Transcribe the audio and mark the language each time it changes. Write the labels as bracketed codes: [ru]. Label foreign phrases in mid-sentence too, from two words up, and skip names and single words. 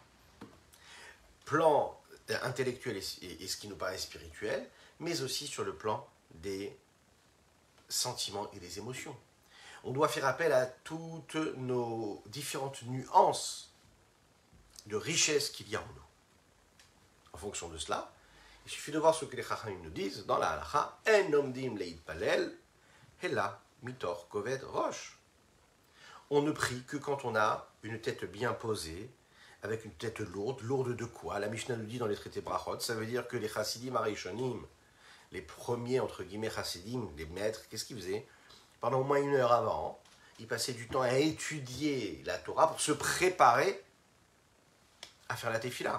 [fr] Plan intellectuel et ce qui nous paraît spirituel, mais aussi sur le plan des sentiments et des émotions. On doit faire appel à toutes nos différentes nuances de richesse qu'il y a en nous. En fonction de cela, il suffit de voir ce que les Chachamim nous disent dans la Halacha, [he] אין עומדים להתפלל אלא מתוך כובד ראש. [fr] On ne prie que quand on a une tête bien posée, avec une tête lourde. Lourde de quoi? La Mishnah nous dit dans les traités Brachot, ça veut dire que les [he] חסידים הראשונים, [fr] les premiers, entre guillemets, Chassidim, les maîtres, qu'est-ce qu'ils faisaient? Pendant au moins 1 heure avant, ils passaient du temps à étudier la Torah pour se préparer à faire la tefila.